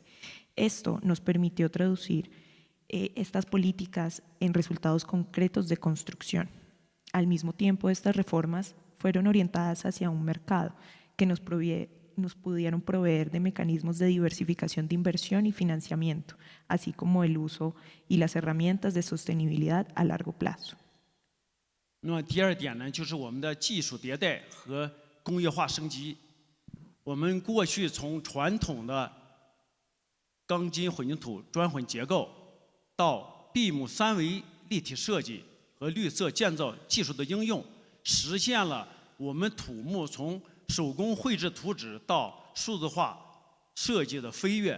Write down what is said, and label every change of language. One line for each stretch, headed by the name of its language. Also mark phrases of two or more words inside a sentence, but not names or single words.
Spanish: Esto nos permitió traducir estas políticas en resultados concretos de construcción. Al mismo tiempo, estas reformas fueron orientadas hacia un mercado que nos pudieron proveer de mecanismos de diversificación de inversión y financiamiento, así como el uso y las herramientas de sostenibilidad a largo plazo.
Chinese: 那么第二点呢，就是我们的技术迭代和工业化升级。我们过去从传统的钢筋混凝土砖混结构到闭木3维立体设计和绿色建造技术的应用，实现了我们土木从手工绘制图纸到数字化设计的飞跃。